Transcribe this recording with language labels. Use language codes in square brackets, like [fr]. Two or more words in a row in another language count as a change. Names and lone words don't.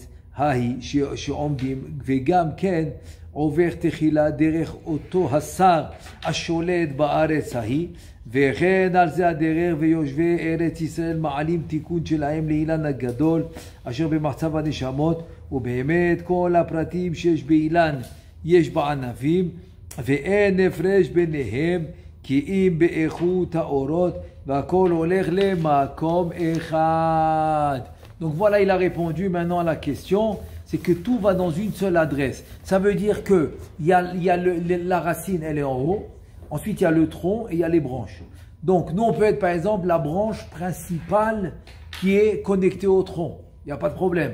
[he] ההיא שעומדים, וגם כן עובר תחילה דרך אותו השר השולט בארץ ההיא, וכן על זה הדרך ויושבי ארץ ישראל מעלים תיקון שלהם לאילן הגדול אשר במחצב הנשמות, ובאמת כל הפרטים שיש באילן יש בענבים, ואין הפרש ביניהם כי אם באיכות האורות, והכל הולך למקום אחד. [fr] Donc voilà, il a répondu maintenant à la question, c'est que tout va dans une seule adresse. Ça veut dire que la racine, elle est en haut, ensuite il y a le tronc et il y a les branches. Donc nous on peut être par exemple la branche principale qui est connectée au tronc, il n'y a pas de problème.